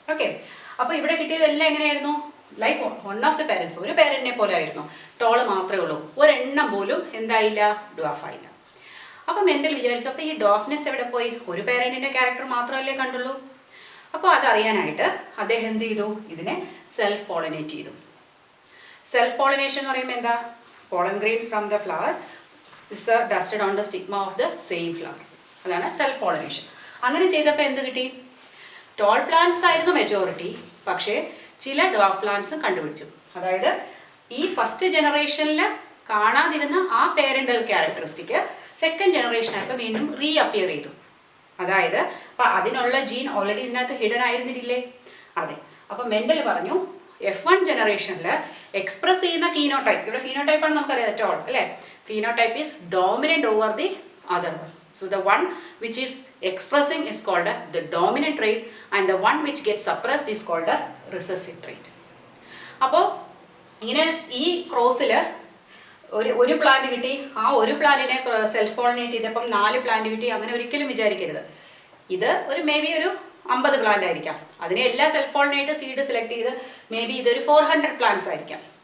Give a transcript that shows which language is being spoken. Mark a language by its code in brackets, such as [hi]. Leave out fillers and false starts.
[ml] Okay, അപ്പോൾ ഇവിടെ കിട്ടിയതെല്ലാം എങ്ങനെയായിരുന്നു? [en] like one of the parents, [ml] ഒരു പേരൻറ്റിനെ പോലെ ആയിരുന്നു. ടോള് മാത്രമേ ഉള്ളൂ. ഒരെണ്ണം പോലും എന്തായില്ല? ഡോഫായില്ല. അപ്പോൾ മെൻഡൽ വിചാരിച്ചു, അപ്പോൾ ഈ ഡോഫ്നെസ് എവിടെ പോയി? ഒരു പേരൻറ്റിൻ്റെ ക്യാരക്ടർ മാത്രമല്ലേ കണ്ടുള്ളൂ. അപ്പോൾ അതറിയാനായിട്ട് അദ്ദേഹം എന്ത് ചെയ്തു? ഇതിനെ സെൽഫ് പോളിനേറ്റ് ചെയ്തു. സെൽഫ് പോളിനേഷൻ എന്ന് പറയുമ്പോൾ എന്താ? [en] pollen grains from the flower is dusted on the stigma of the same flower. [ml] അതാണ് സെൽഫ് പോളിനേഷൻ. അങ്ങനെ ചെയ്തപ്പോൾ എന്ത് കിട്ടി? ടോൾ പ്ലാന്റ്സ് ആയിരുന്നു മെജോറിറ്റി. പക്ഷേ ചില ഡ്വാഫ് പ്ലാന്റ്സും കണ്ടുപിടിച്ചു. അതായത് ഈ ഫസ്റ്റ് ജനറേഷനിൽ കാണാതിരുന്ന ആ പേരൻ്റൽ ക്യാരക്ടറിസ്റ്റിക് സെക്കൻഡ് ജനറേഷൻ ആയപ്പോൾ വീണ്ടും റീ അപ്പിയർ ചെയ്തു. അതായത് അപ്പം അതിനുള്ള ജീൻ ഓൾറെഡി ഇതിനകത്ത് ഹിഡൻ ആയിരുന്നില്ലേ? അതെ. അപ്പം മെൻഡൽ പറഞ്ഞു F1 ജനറേഷനിൽ എക്സ്പ്രസ് ചെയ്യുന്ന ഫീനോടൈപ്പ്, ഇവിടെ ഫീനോടൈപ്പാണ് നമുക്കറിയാം ടോൾ അല്ലേ? [en] Phenotype is dominant over the other one. So the one which is expressing is called the dominant trait and the one which gets suppressed is called a recessive trait. [ml] അപ്പോൾ ഇങ്ങനെ ഈ ക്രോസിൽ ഒരു plant കിട്ടി, ആ ഒരു പ്ലാന്റിനെ self pollinate ചെയ്തപ്പം 4 plant കിട്ടി. അങ്ങനെ ഒരിക്കലും വിചാരിക്കരുത്. ഇത് ഒരു [en] maybe [ml] ഒരു 50 പ്ലാന്റ് ആയിരിക്കാം. അതിനെ എല്ലാം സെൽഫ് പോളിനേറ്റ് സീഡ് സെലക്ട് ചെയ്ത് [en] maybe [ml] ഇതൊരു 400 പ്ലാന്റ്സ് ആയിരിക്കാം.